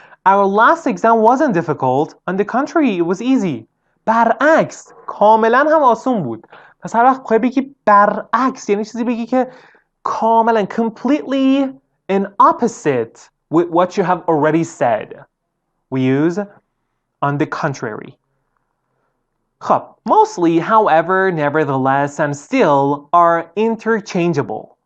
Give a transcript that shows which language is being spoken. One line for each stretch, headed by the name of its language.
English: Our last exam wasn't difficult. On the contrary, it was easy.
Persian: برعکس کاملا هم آسون بود. پس هر وقت بخوای بگی برعکس یعنی چیزی بگی که کاملا
English: completely in opposite with what you have already said. We use on the contrary. خب mostly, however, nevertheless, and still are interchangeable.